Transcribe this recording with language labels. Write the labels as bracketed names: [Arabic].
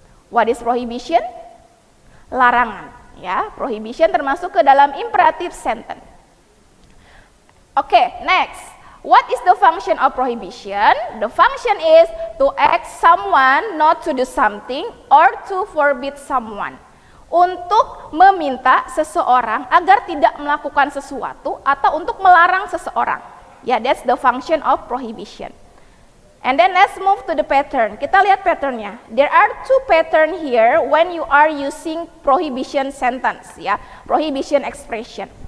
[English] What is prohibition? [Indonesian] Larangan. Ya, prohibition termasuk ke dalam imperative sentence. [English] Okay, next. What is the function of prohibition? The function is to ask someone not to do something or to forbid someone. [Indonesian] Untuk meminta seseorang agar tidak melakukan sesuatu atau untuk melarang seseorang. [English] Ya, that's the function of prohibition. And then let's move to the pattern. [Indonesian] Kita lihat patternnya. [English] There are two pattern here when you are using prohibition sentence, ya, prohibition expression.